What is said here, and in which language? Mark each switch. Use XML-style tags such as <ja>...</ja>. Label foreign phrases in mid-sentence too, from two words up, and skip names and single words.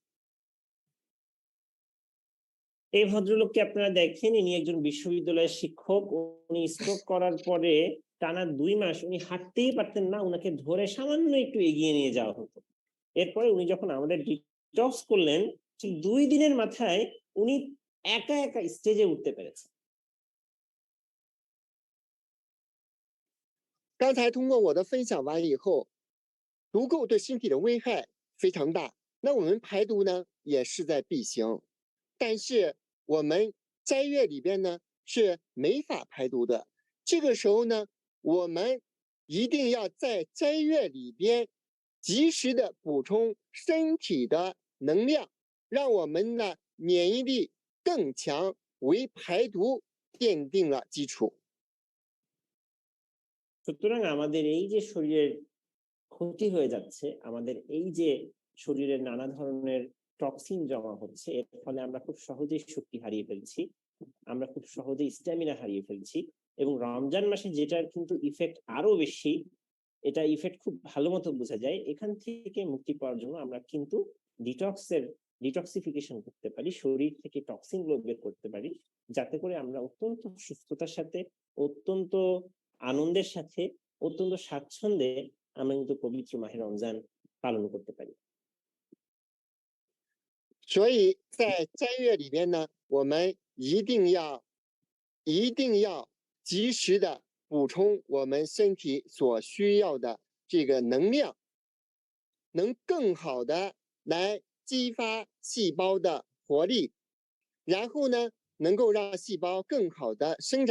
<bn>এই ভদ্রলোককে আপনারা দেখেন, ইনি একজন বিশ্ববিদ্যালয়ের শিক্ষক। উনি স্ট্রোক করার পরে টানা 2 মাস উনি হাঁটতেই পারতেন না, উনাকে ধরে সামান্য একটু এগিয়ে নিয়ে যাওয়া হতো। এরপরে উনি যখন আমাদের ডিটক্স করলেন, ঠিক 2 দিনের মাথায় উনি একা একা স্টেজে উঠতে পেরেছেন।</bn> <zh>刚才通过我的分享完以后，毒垢对身体的危害非常大，那我们排毒呢也势在必行。但是我们斋月里边呢是没法排毒的，这个时候呢，我们一定要在斋月里边及时的补充身体的能量，让我们的免疫力更强，为排毒奠定了基础。</zh> <bn>সুতরাং আমাদের এই যে শরীরের ক্ষতি হয়ে যাচ্ছে, আমাদের এই যে শরীরে নানা ধরনের টক্সিন জমা হচ্ছে, এর ফলে আমরা খুব সহজেই শক্তি হারিয়ে ফেলছি, আমরা খুব সহজেই স্ট্যামিনা হারিয়ে ফেলছি। এবং রমজান মাসে যেটার কিন্তু ইফেক্ট আরো বেশি, এটা ইফেক্ট খুব ভালো মতো বোঝা যায়। এখান থেকে মুক্তি পাওয়ার জন্য আমরা কিন্তু ডিটক্সিফিকেশন করতে পারি, শরীর থেকে টক্সিন গুলো বের করতে পারি, যাতে করে আমরা অত্যন্ত সুস্থতার সাথে, অত্যন্ত আনন্দের সাথে, অত্যন্ত স্বাচ্ছন্দ্যে আমরা কিন্তু পবিত্র মাহে রমজান পালন করতে পারি।</bn> <zh>所以在斋月里边呢，我们一定要及时的补充我们身体所需要的这个能量，能更好的来激发细胞的活力，然后呢，能够让细胞更好的生长。</zh>